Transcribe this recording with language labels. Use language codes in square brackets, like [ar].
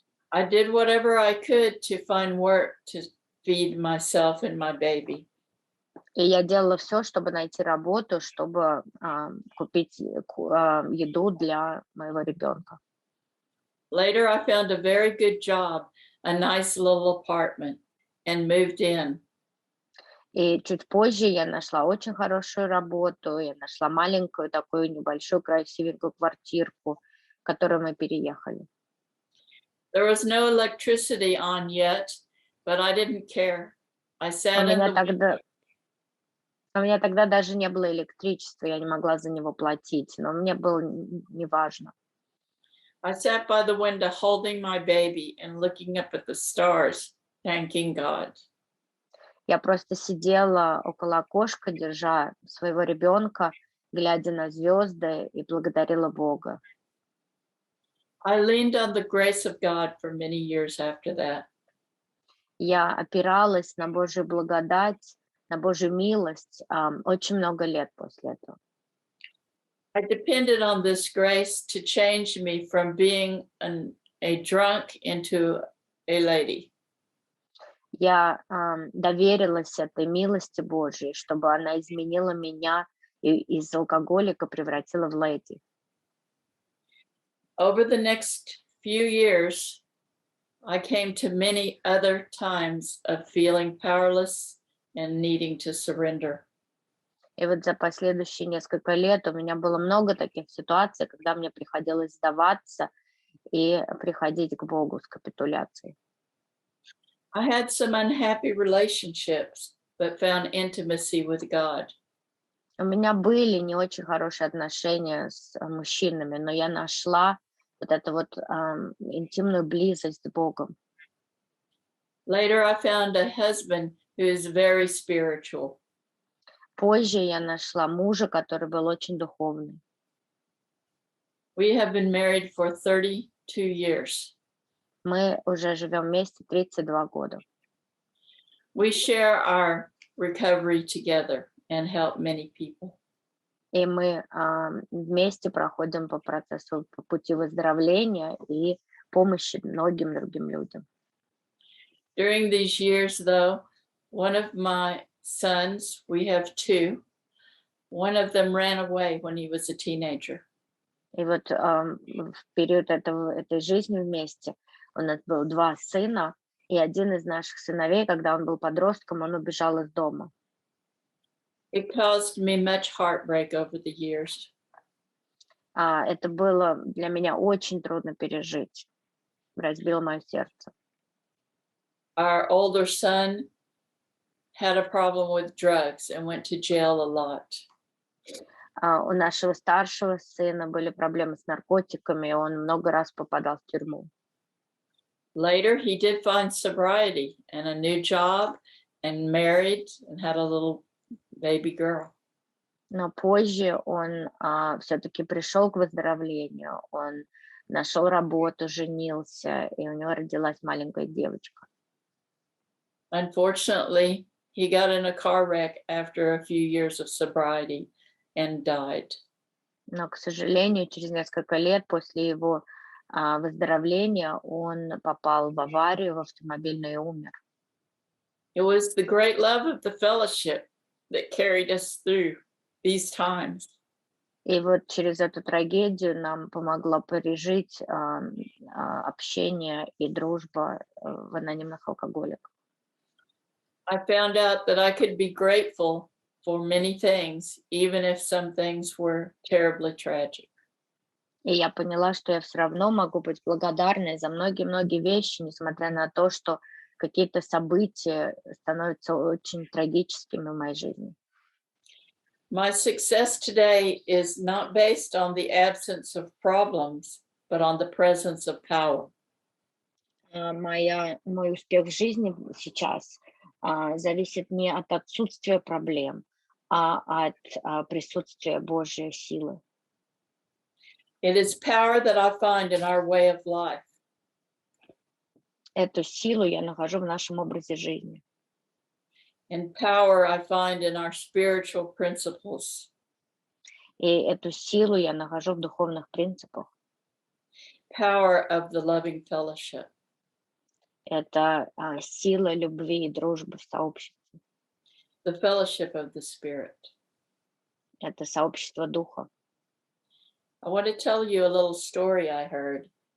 [en] I did whatever I could to find work to feed myself and my baby. [ru] И я делала все, чтобы найти работу, чтобы купить еду для моего ребенка. [en] Later, I found a very good job, a nice little apartment, and moved in. [ru] И чуть позже я нашла очень хорошую работу, я нашла маленькую такую небольшую красивенькую квартирку, в которую мы переехали. [en] There was no electricity on yet, but I didn't care. I [ru] У [en] sat in [ru] меня [en] the [ru] тогда, у меня тогда даже не было электричества, я не могла за него платить, но мне было неважно. [en] I sat by the window holding my baby and looking up at the stars, thanking God. [ru] Я просто сидела около окошка, держа своего ребенка, глядя на звезды и благодарила Бога. [en] I leaned on the grace of God for many years after that. [ru] Я опиралась на Божью благодать, на Божью милость очень много лет после этого. [en] I depended on this grace to change me from being a drunk into a lady. [ru] Я доверилась этой милости Божьей, чтобы она изменила меня и из алкоголика превратила в леди. [en] Over the next few years, I came to many other times of feeling powerless and needing to surrender. [ru] И вот за последующие несколько лет у меня было много таких ситуаций, когда мне приходилось сдаваться и приходить к Богу с капитуляцией. [en] I had some unhappy relationships, but found intimacy with God. [ru] У меня были не очень хорошие отношения с мужчинами, но я нашла вот эту вот интимную близость с Богом. [en] Later, I found a husband who is very spiritual. [ru] Позже я нашла мужа, который был очень духовный. [en] We have been married for 32 years. [ru] Мы уже живем вместе 32 года. [en] We share our recovery together and help many people. [ru] И мы вместе проходим по процессу, по пути выздоровления и помощи многим другим людям. [en] During these years, though, one of my sons, we have two, one of them ran away when he was a teenager. [ru] И вот в период этой жизни вместе у нас было 2 сына, и один из наших сыновей, когда он был подростком, он убежал из дома. [en] It caused me much heartbreak over the years. [ru] Это было для меня очень трудно пережить, разбило мое сердце. [en] Our older son had a problem with drugs and went to jail a lot. [ru] У нашего старшего сына были проблемы с наркотиками, и он много раз попадал в тюрьму. [en] Later, he did find sobriety and a new job and married and had a little baby girl. [ru] Но позже он все-таки пришел к выздоровлению, он нашел работу, женился, и у него родилась маленькая девочка. [en] Unfortunately, he got in a car wreck after a few years of sobriety and died. [ru] Но, к сожалению, через несколько лет после его выздоровления он попал в аварию, в автомобильную и умер. [en] It was the great love of the fellowship that carried us through these times. [ru] И вот через эту трагедию нам помогло пережить общение и дружба в анонимных алкоголиках. [en] I found out that I could be grateful for many things, even if some things were terribly tragic. [ru] И я поняла, что я все равно могу быть благодарной за многие-многие вещи, несмотря на то, что какие-то события становятся очень трагическими в моей жизни. [en] My success today is not based on the absence of problems, but on the presence of power. [ru] Мой успех в жизни сейчас зависит не от отсутствия проблем, а от присутствия Божьей силы. [en] It is power that I find in our way of life. [ru] Эту силу я нахожу в нашем образе жизни. [en] And power I find in our spiritual principles. [ru] И эту силу я нахожу в духовных принципах. [en] Power of the loving fellowship. [ru] Это сила любви и дружбы в сообществе. [en] The fellowship of the Spirit. [ru] Это сообщество духа. [en] I want to tell you a little story I heard.